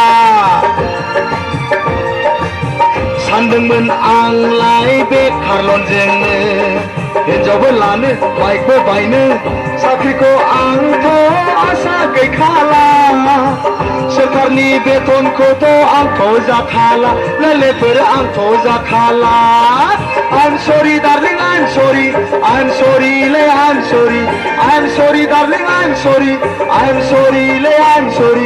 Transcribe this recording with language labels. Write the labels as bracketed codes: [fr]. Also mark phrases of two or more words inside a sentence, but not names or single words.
[brx] सानदोंमोन आंलाय बेखारल'जोंनो हिनजावबो लानो बाइकबो बायनो साख्रिखौ आंथ' आसा गैखाला सोरखारनि बेथनखौथ' आंथ' जाखाला लोगोफोर आंथ' जाखाला [en] I'm sorry, darling, I'm sorry. I'm sorry, le, I'm sorry. I'm sorry, darling, I'm sorry. I'm sorry, le, I'm sorry.